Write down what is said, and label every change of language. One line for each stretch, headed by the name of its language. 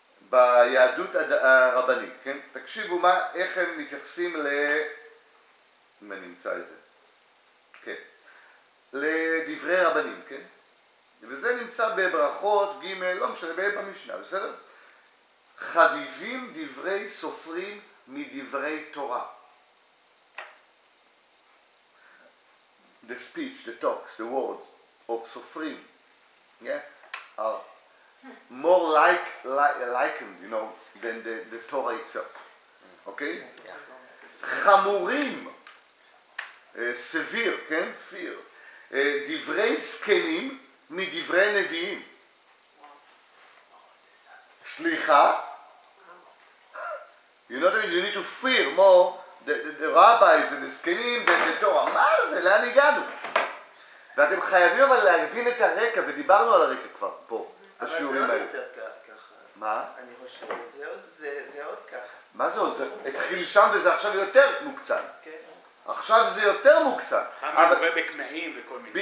Hebrew: ביהדות הרבנית, כן? תקשיבו איך הם מתייחסים אם אני אמצא את זה. כן. לדברי רבנים, כן? וזה נמצא בברכות ג' לא משנה, במשנה, בסדר? חביבים דברי סופרים מדברי תורה.
English: The speech, the talks, the words of סופרים, yeah, are more likened, you know, than the Torah itself.
Hebrew: אוקיי? חמורים, סביר, כן? פיר. דברי זקנים מדברי נביאים. סליחה?
English: You know what I mean? You need to fear more the rabbis and the זקנים than the Torah.
Hebrew: מה זה? לאן הגענו? ואתם חייבים אבל להבין את הרקע, ודיברנו על הרקע כבר פה, בשיעורים האלה. אבל זה עוד יותר ככה. מה? אני חושב, זה עוד ככה. מה זה עוד? זה התחיל שם וזה עכשיו יותר מוקצן. כן. עכשיו זה יותר מוקצן. מלווה בקנאים וכל מיני.